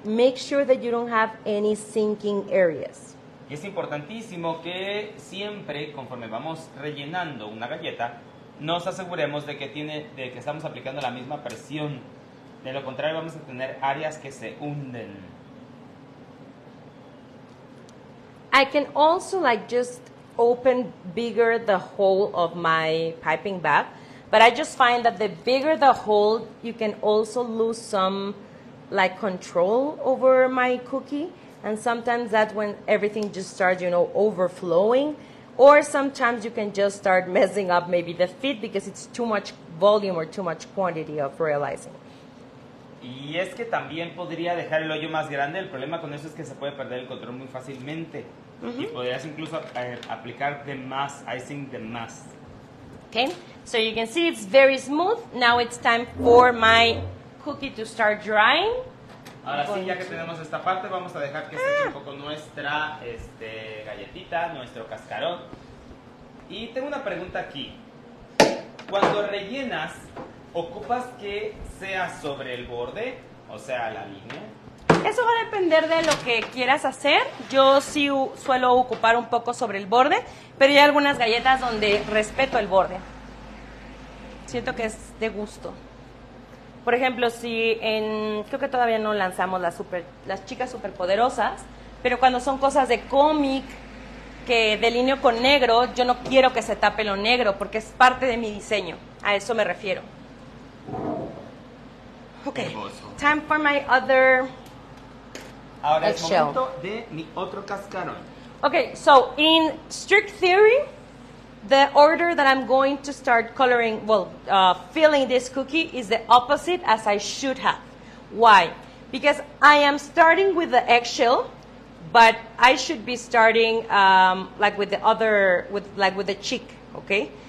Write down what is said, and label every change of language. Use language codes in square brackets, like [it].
[en] Make sure that you don't have any sinking areas. [es] Y es importantísimo que siempre, conforme vamos rellenando una galleta, nos aseguremos de que estamos aplicando la misma presión. De lo contrario, vamos a tener áreas que se hunden. [en] I can also just open bigger the hole of my piping bag, but I just find that the bigger the hole, you can also lose some control over my cookie. And sometimes that's when everything just starts, overflowing. Or sometimes you can just start messing up maybe the fit because it's too much volume or too much quantity of real icing. [es] Y es que también podría dejar el hoyo más grande. El problema con eso es que se puede perder el control muy fácilmente. Y podrías incluso aplicar de más, icing de más. [en] Okay, so you can see it's very smooth. Now it's time for my cookie to start drying. [es] Ahora sí, ya que tenemos esta parte, vamos a dejar que se eche un poco nuestra galletita, nuestro cascarón. Y tengo una pregunta aquí. Cuando rellenas, ¿ocupas que sea sobre el borde? O sea, la línea. Eso va a depender de lo que quieras hacer. Yo sí suelo ocupar un poco sobre el borde, pero hay algunas galletas donde respeto el borde. Siento que es de gusto. Por ejemplo, creo que todavía no lanzamos las chicas superpoderosas, pero cuando son cosas de cómic, que delineo con negro, yo no quiero que se tape lo negro, porque es parte de mi diseño. A eso me refiero. [en] Okay, time for my other [es] Ahora es [en] eggshell. [es] momento de mi otro cascarón. [en] Okay, so in strict theory, the order that I'm going to start filling this cookie is the opposite as I should have. Why? Because I am starting with the eggshell, but I should be starting with the cheek, okay?